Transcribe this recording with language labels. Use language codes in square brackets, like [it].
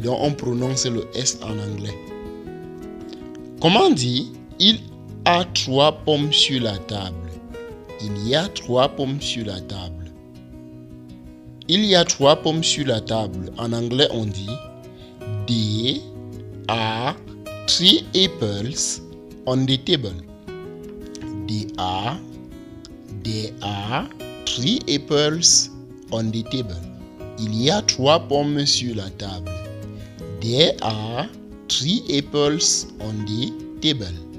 [fr] Donc on prononce le S en anglais. Comment dire il a 3 pommes sur la table? Il y a 3 pommes sur la table. Il y a 3 pommes sur la table. En anglais, on dit [en] are 3 apples on the table. There are 3 apples on the table. [fr] Il y a 3 pommes sur la table. [en] There are 3 apples on the table.